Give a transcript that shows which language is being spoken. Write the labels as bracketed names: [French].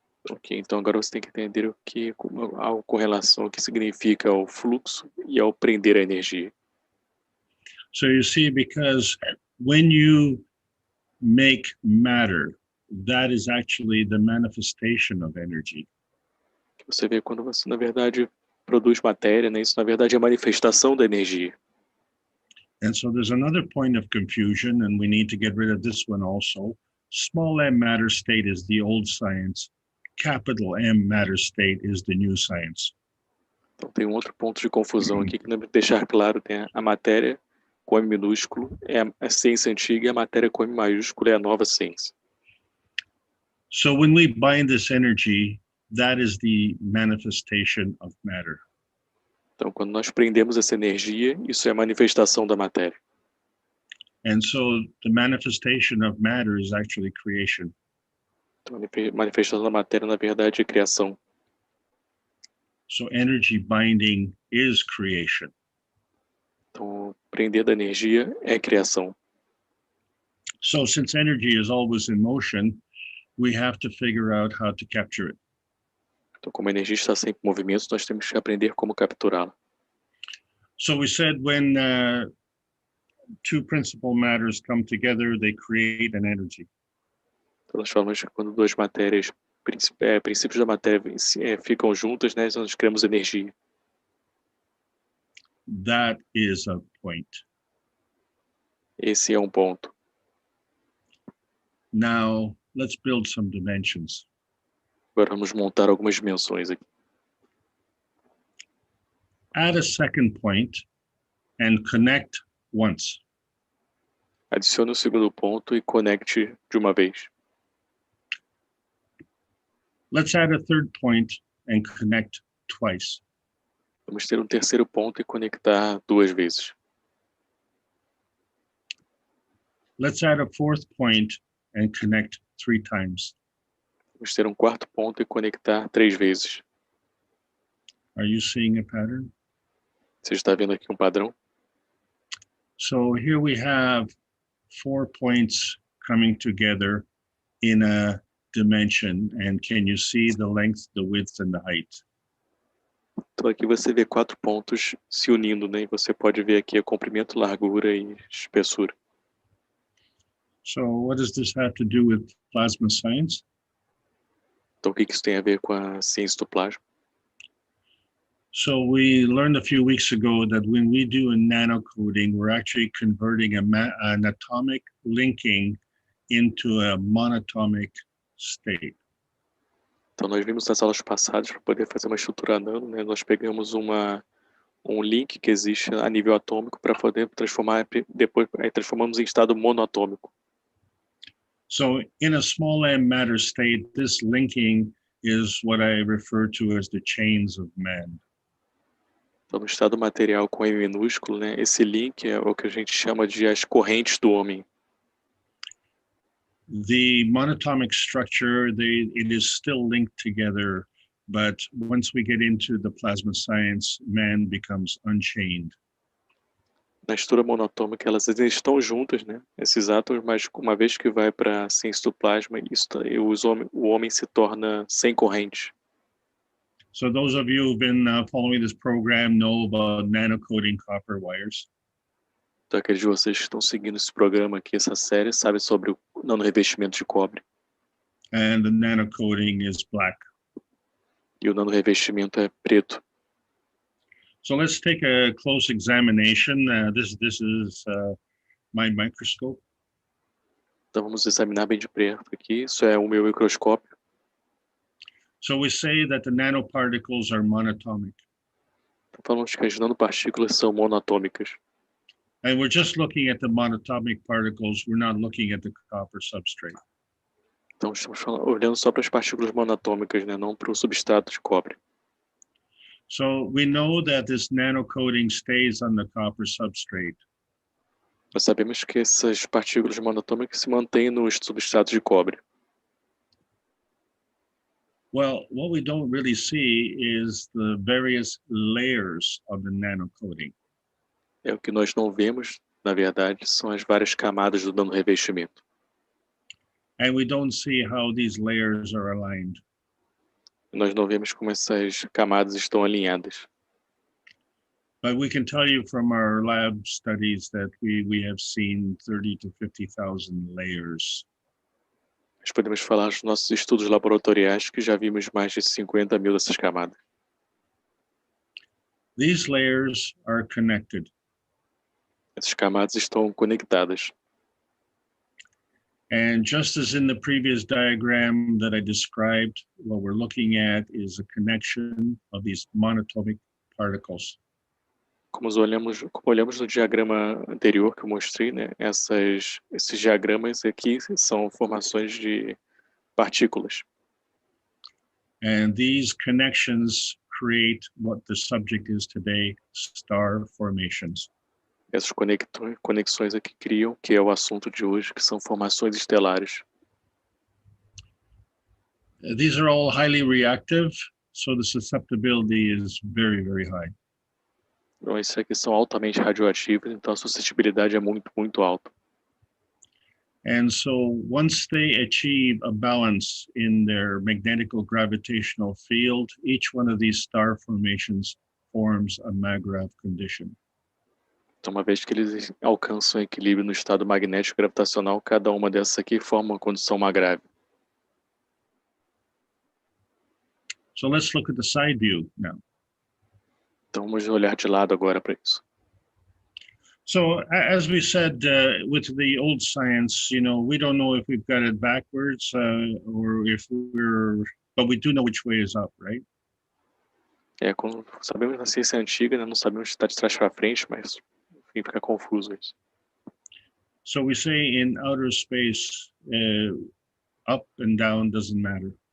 [Portuguese] Ok, então agora você tem que entender com relação ao que significa o fluxo e ao prender a energia. [English] So you see, because when you make matter, that is actually the manifestation of energy. [Portuguese] Você vê quando você, na verdade, produz matéria, né? Isso, na verdade, é a manifestação da energia. [English] And so there's another point of confusion, and we need to get rid of this one also. Small m matter state is the old science. Capital M matter state is the new science. [Portuguese] Então tem um outro ponto de confusão aqui que deve deixar claro, né? A matéria com M minúsculo é a ciência antiga e a matéria com M maiúsculo é a nova ciência. [English] So when we bind this energy, that is the manifestation of matter. [Portuguese] Então, quando nós prendemos essa energia, isso é a manifestação da matéria. [English] And so the manifestation of matter is actually creation. [Portuguese] Então, a manifestação da matéria, na verdade, é criação. [English] So energy binding is creation. [Portuguese] Então, prender da energia é criação. [English] So since energy is always in motion, we have to figure out how to capture it. [Portuguese] Então, como a energia está sempre em movimento, nós temos que aprender como capturá-la. [English] So we said when two principal matters come together, they create an energy. [Portuguese] Então, nós falamos que quando duas matérias, princípios da matéria ficam juntas, né, nós criamos energia. [English] That is a point. [Portuguese] Esse é um ponto. [English] Now, let's build some dimensions. [Portuguese] Agora vamos montar algumas dimensões aqui. [English] Add a second point and connect once. [Portuguese] Adicione o segundo ponto e conecte de uma vez. [English] Let's add a third point and connect twice. [Portuguese] Vamos ter um terceiro ponto e conectar duas vezes. [English] Let's add a fourth point and connect 3 times. [Portuguese] Vamos ter um quarto ponto e conectar 3 vezes. [English] Are you seeing a pattern? [Portuguese] Você está vendo aqui um padrão? [English] So here we have 4 points coming together in a dimension. And can you see the length, the width, and the height? [Portuguese] Então aqui você vê 4 pontos se unindo, né? E você pode ver aqui o comprimento, largura e espessura. [English] So what does this have to do with plasma science? [Portuguese] Então o que isso tem a ver com a ciência do plasma? [English] So we learned a few weeks ago that when we do a nanocoding, we're actually converting an atomic linking into a monatomic state. [Portuguese] Então nós vimos nas aulas passadas, para poder fazer uma estrutura nano, né? Nós pegamos um link que existe a nível atômico para poder transformar, depois transformamos em estado monoatômico. [English] So in a small m matter state, this linking is what I refer to as the chains of man. [Portuguese] Então, no estado material com M minúsculo, né, esse link é o que a gente chama de as correntes do homem. [English] The monatomic structure, it is still linked together, but once we get into the plasma science, man becomes unchained. [Portuguese] Na estrutura monatômica, elas estão juntas, né? Esses átomos, mas uma vez que vai para a ciência do plasma, o homem se torna sem corrente. [English] So those of you who've been following this program know about nanocoating copper wires. [Portuguese] Então, aqueles de vocês que estão seguindo esse programa aqui, essa série, sabem sobre o nanorevestimento de cobre. [English] And the nanocoating is black. [Portuguese] E o nanorevestimento é preto. [English] So let's take a close examination. This is my microscope. [Portuguese] Então vamos examinar bem de perto aqui. Isso é o meu microscópio. [English] So we say that the nanoparticles are monatomic. [Portuguese] Então falamos que as nanopartículas são monatômicas. [English] And we're just looking at the monatomic particles. We're not looking at the copper substrate. [Portuguese] Então estamos olhando só para as partículas monatômicas, né? Não para o substrato de cobre. [English] So we know that this nanocoating stays on the copper substrate. [Portuguese] Nós sabemos que essas partículas monatômicas se mantêm nos substratos de cobre. [English] Well, what we don't really see is the various layers of the nanocoating. [Portuguese] É o que nós não vemos, na verdade, são as várias camadas do nanorevestimento. [English] And we don't see how these layers are aligned. [Portuguese] Nós não vemos como essas camadas estão alinhadas. [English] But we can tell you from our lab studies that we have seen 30 to 50,000 layers. [Portuguese] Nós podemos falar dos nossos estudos laboratoriais que já vimos mais de 50 mil dessas camadas. [English] These layers are connected. [Portuguese] Essas camadas estão conectadas. [English] And just as in the previous diagram that I described, what we're looking at is a connection of these monatomic particles. [Portuguese] Como olhamos no diagrama anterior que eu mostrei, né? Esses diagramas aqui são formações de partículas. [English] And these connections create what the subject is today, star formations. [Portuguese] Essas conexões aqui criam, que é o assunto de hoje, que são formações estelares. [English] These are all highly reactive, so the susceptibility is very, very high. [Portuguese] Então, esses aqui são altamente radioativos, então a suscetibilidade é muito, muito alta. [English] And so once they achieve a balance in their magnetical gravitational field, each one of these star formations forms a MAGRAV condition. [Portuguese] Então, uma vez que eles alcançam equilíbrio no estado magnético gravitacional, cada uma dessas aqui forma uma condição MAGRAV. [English] So let's look at the side view now. [Portuguese] Então, vamos olhar de lado agora para isso. [English] So as we said, with the old science, we don't know if we've got it backwards or if but we do know which way is up, right? [Portuguese] Como sabemos na ciência antiga, né, não sabemos se está de trás para frente, mas enfim, fica confuso isso. [English] So we say in outer space, up and down doesn't matter.